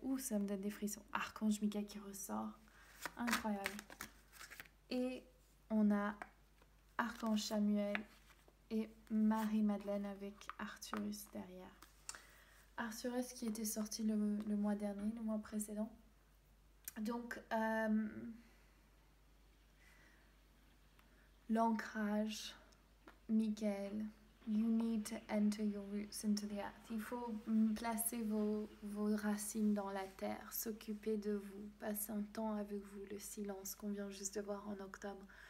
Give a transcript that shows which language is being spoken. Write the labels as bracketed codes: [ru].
[fr] Ouh, ça me donne des frissons. Archange Michael qui ressort. Incroyable. Et on a Archange Samuel et Marie-Madeleine avec Arcturus derrière. Arcturus qui était sorti le mois dernier, le mois précédent. Donc, l'ancrage, [en] Michael, you need to enter your roots into the earth. [fr] Il faut placer vos racines dans la terre, s'occuper de vous, passer un temps avec vous, le silence qu'on vient juste de voir en octobre.